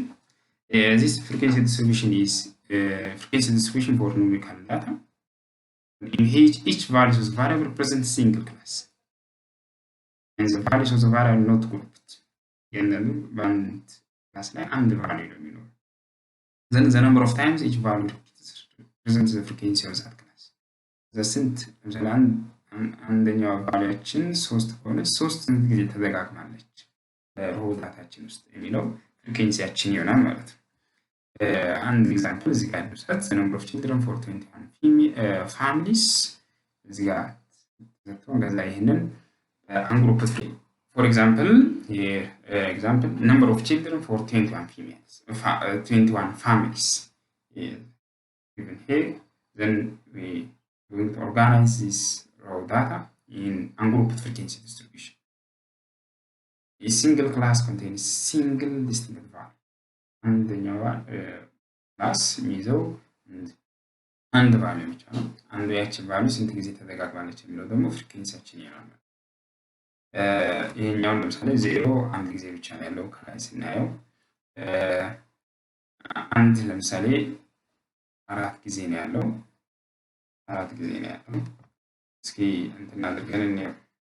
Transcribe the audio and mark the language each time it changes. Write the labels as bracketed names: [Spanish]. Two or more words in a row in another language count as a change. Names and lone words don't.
[English] This frequency distribution is frequency distribution for numerical data. In each values variable represents single class, and the values of the variable not grouped. And [Amharic] በአንድ ክላስ ላይ አንድ ቫልዩ ነው የሚኖረው። [English] Then the number of times each value represents the frequency of that class. [Amharic] ስንት ለምሳሌ አንደኛው ቫልዩአችን 3 ከሆነች 3 ጊዜ ተደጋግማለች በሮ ዳታችን ውስጥ የሚለው ፍሪኩዌንሲያችን ይሆናል ማለት ነው። አንድ ኤግዛምፕል እዚህ ጋር እንውሰድ። [English] the number of children for 21 families [Amharic] እዚህ ጋር ተሰጥቶ ከዛ ይሄንን አንግሩፕድ [English] for example here example number of children for 21 females 21 families given here. Then we going to organize this raw data in ungrouped frequency distribution. A single class contains single distinct value. [Amharic] አንደኛው ክላስ የሚይዘው አንድ ቫልዩ ብቻ ነው። አንዱ ያችን ቫልዩ ስንት ጊዜ ተደጋግማለች የሚለው ደግሞ ፍሪኩዌንሲያችን ይሆናል። ይሄኛውን ለምሳሌ 0 አንድ ጊዜ ብቻ ነው ያለው ከላይ ስናየው አንድ ለምሳሌ 4 ጊዜ ነው ያለው 4 ጊዜ ነው ያለው። እስኪ እንትን አድርገን እንየው።